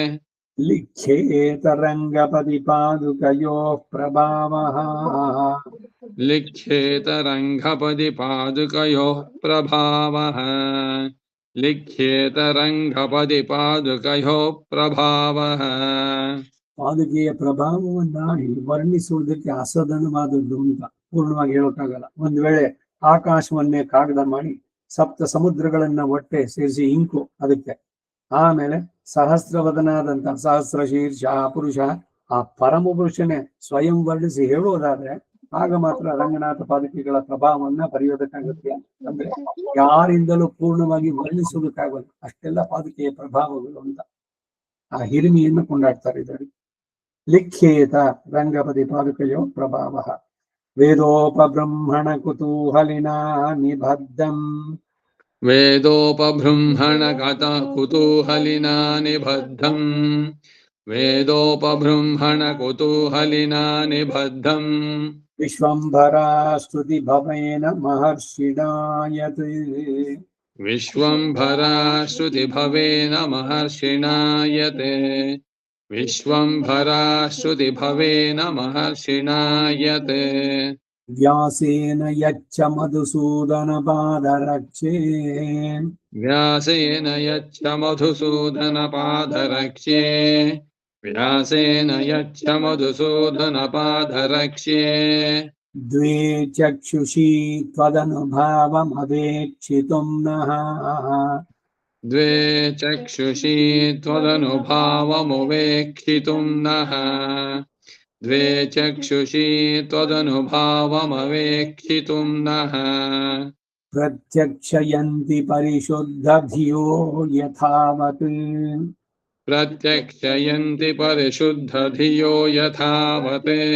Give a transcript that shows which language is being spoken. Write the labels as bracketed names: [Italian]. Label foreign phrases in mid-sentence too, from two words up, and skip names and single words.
[Sanskrit] ಲಿಖ್ಯೇತರಂಗಪದಿ ಪಾದುಕಯೋಃ ಪ್ರಭಾವಃ. ಲಿಖ್ಯೇತರಂಗಪದಿ ಪಾದುಕಯೋಃ ಪ್ರಭಾವಃ. ಲಿಖ್ಯೇತರಂಗಪದಿ ಪಾದುಕಯೋಃ ಪ್ರಭಾವಃ. [Kannada] ಪಾದುಕೆಯ ಪ್ರಭಾವವನ್ನ ವರ್ಣಿಸುವುದಕ್ಕೆ ಅಸಾಧಾರಣವಾದದ್ದು ಅಂತ ಪೂರ್ಣವಾಗಿ ಹೇಳೋಕ್ಕಾಗಲ್ಲ. ಒಂದ್ ವೇಳೆ ಆಕಾಶವನ್ನೇ ಕಾಗದ ಮಾಡಿ ಸಪ್ತ ಸಮುದ್ರಗಳನ್ನ ಒಟ್ಟೆ ಸೇರಿಸಿ ಇಂಕು ಅದಕ್ಕೆ, ಆಮೇಲೆ ಸಹಸ್ರವದನಾದಂತಹ ಸಹಸ್ರ ಶೀರ್ಷ ಪುರುಷ ಆ ಪರಮ ಪುರುಷನೇ ಸ್ವಯಂ ವರ್ಣಿಸಿ ಹೇಳೋದಾದ್ರೆ ಆಗ ಮಾತ್ರ ರಂಗನಾಥ ಪಾದುಕೆಗಳ ಪ್ರಭಾವವನ್ನ ಬರೆಯೋದಕ್ಕಾಗುತ್ತೆ. ಅಂದ್ರೆ ಯಾರಿಂದಲೂ ಪೂರ್ಣವಾಗಿ ವರ್ಣಿಸೋದಕ್ಕಾಗಲ್ಲ, ಅಷ್ಟೆಲ್ಲ ಪಾದುಕೆಯ ಪ್ರಭಾವಗಳು ಅಂತ ಆ ಹಿರಿಮೆಯನ್ನು ಕೊಂಡಾಡ್ತಾರೆ ಇದರಲ್ಲಿ. [Sanskrit] ಲಿಖ್ಯೇತ ರಂಗಪದಿ ಪಾದುಕಯೋ ಪ್ರಭಾವಃ. ವೇದೋಪಬ್ರಹ್ಮಣ ಕುತೂಹಲಿನಾ ನಿಬದ್ಧಂ. ವೇದೋಪಬೃಂಹಣ ಕುತೂಹಲಿನಾ ನಿಬದ್ಧಂ. ವೇದೋಪಬೃಂಹಣ ಕುತೂಹಲಿನಾ ನಿಬದ್ಧಂ. ವಿಶ್ವಂಭರಾ ಸ್ತುತಿ ಭವೇನ ಮಹರ್ಷಿಣಾ ಯತ್. ವಿಶ್ವಂಭರಾ ಶ್ರುತಿ ಭವೇನ ಮಹರ್ಷಿಣಾ ಯತ್. ವಿಶ್ವಂಭರಾ ಶ್ರುತಿ ಭವೇನ ಮಹರ್ಷಿಣಾ ಯತ್. ವ್ಯಾಸೇನ ಯಚ್ಚ ಮಧುಸೂದನ ಪಾದರಕ್ಷೇ. ವ್ಯಾಸೇನ ಯಚ್ಚ ಮಧುಸೂದನ ಪಾದರಕ್ಷೇ. ವ್ಯಾಸೇನ ಯಚ್ಚ ಮಧುಸೂದನ ಪಾದರಕ್ಷೇ. ದ್ವೇ ಚಕ್ಷುಷಿ ತ್ವದನುಭಾವಮವೇಕ್ಷಿತುಂ ನಃ. ದ್ವೇ ಚಕ್ಷುಷಿ ತ್ವದನುಭಾವಮವೇಕ್ಷಿತುಂ ನಃ. ದ್ವೇ ಚಕ್ಷುಷಿ ತ್ವದನುಭಾವಮವೇಕ್ಷಿತುಂ ನಃ. ಪ್ರತ್ಯಕ್ಷಯಂತಿ ಪರಿಶುದ್ಧ ಧಿಯೋ ಯಥಾವತ್. ಪ್ರತ್ಯಕ್ಷಯಂತಿ ಪರಿಶುದ್ಧ ಧಿಯೋ ಯಥಾವತ್.